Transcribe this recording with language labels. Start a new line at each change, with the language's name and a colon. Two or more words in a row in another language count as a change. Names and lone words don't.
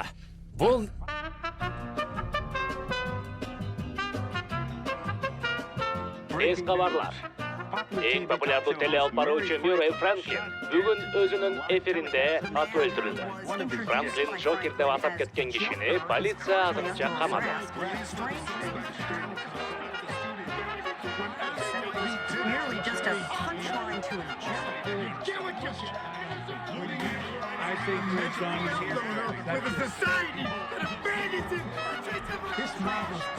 Kyrgyz: Бул эскабарлар. Эң популярдуу теле алып баруучу Мюррей Франклин бүгүн өзүнүн эфиринде атып өлтүрүлдү. Франклин Джокер деп атап кеткен кишини полиция азырынча камады.
English: I think with a society that abandons it.